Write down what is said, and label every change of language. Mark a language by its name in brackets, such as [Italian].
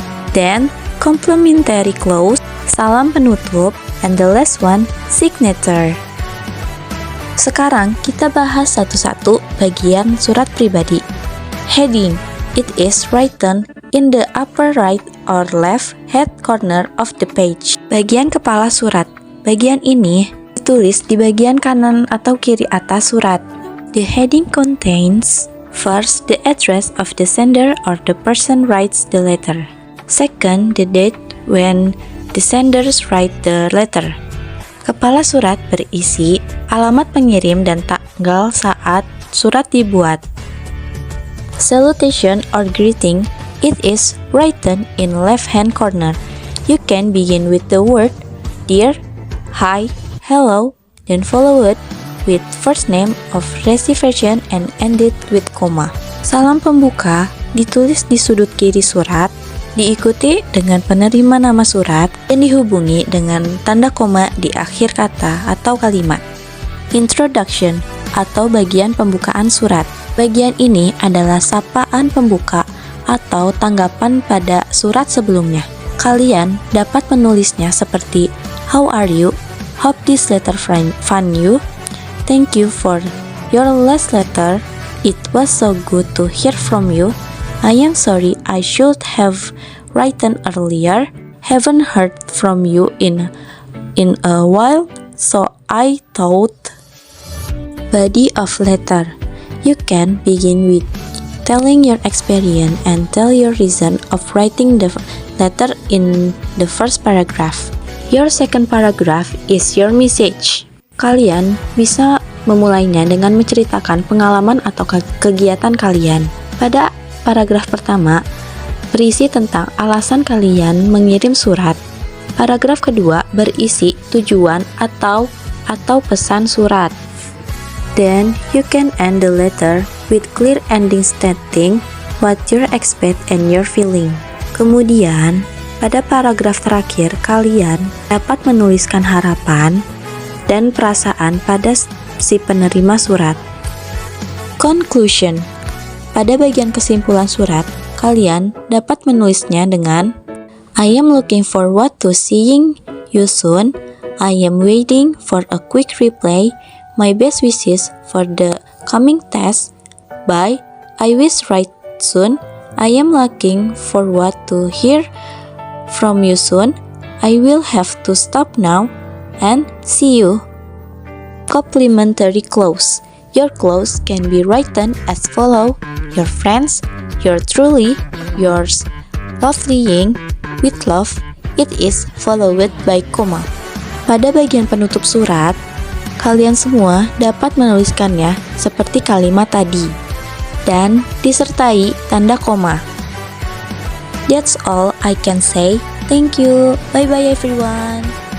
[English] Then, complimentary close, [Indonesian] salam penutup. [English] And the last one, signature. [Indonesian] Sekarang kita bahas satu-satu bagian surat pribadi. [English] Heading, it is written in the upper right or left hand corner of the page. [Indonesian] Bagian kepala surat. Bagian ini ditulis di bagian kanan atau kiri atas surat. [English] The heading contains first the address of the sender or the person writes the letter. Second, the date when the senders write the letter. [Indonesian] Kepala surat berisi alamat pengirim dan tanggal saat surat dibuat. [English] Salutation or greeting, it is written in left hand corner. You can begin with the word dear, hi, hello, then follow it with first name of recipient and end it with comma. [Indonesian] Salam pembuka ditulis di sudut kiri surat, diikuti dengan penerima nama surat dan dihubungi dengan tanda koma di akhir kata atau kalimat. Introduction atau bagian pembukaan surat. Bagian ini adalah sapaan pembuka atau tanggapan pada surat sebelumnya. Kalian dapat menulisnya seperti [English] how are you, Hope this letter found you. Thank you for your last letter. It was so good to hear from you. I am sorry I should have written earlier. Haven't heard from you in a while, so I thought. Body of letter. You can begin with telling your experience and tell your reason of writing the letter in the first paragraph. Your second paragraph is your message. [Indonesian] Kalian bisa memulainya dengan menceritakan pengalaman atau kegiatan kalian. Pada paragraf pertama, berisi tentang alasan kalian mengirim surat. Paragraf kedua berisi tujuan atau pesan surat. [English] Then you can end the letter with clear ending stating what you expect and your feeling. [Indonesian] Kemudian, pada paragraf terakhir kalian dapat menuliskan harapan dan perasaan pada si penerima surat. Conclusion. Pada bagian kesimpulan surat, kalian dapat menulisnya dengan [English] I am looking forward to seeing you soon. I am waiting for a quick reply. My best wishes for the coming test. Bye. I wish write soon. I am looking forward to hear from you soon. I will have to stop now and see you. Complimentary clause. Your clause can be written as follow. Your friends, your truly, yours, lovelying, with love, it is followed by comma. [Indonesian] Pada bagian penutup surat, kalian semua dapat menuliskannya seperti kalimat tadi dan disertai tanda koma. [English] That's all I can say. Thank you. Bye bye everyone.